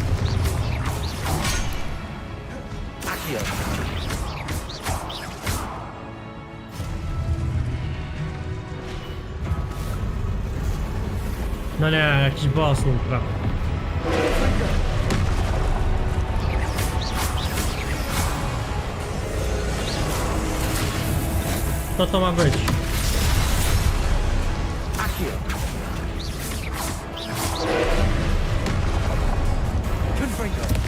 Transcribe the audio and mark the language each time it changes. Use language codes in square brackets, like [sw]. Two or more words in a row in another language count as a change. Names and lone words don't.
[pl] Accio. No nie, jakiś boss ultra. Co to ma być? Accio. Confringo.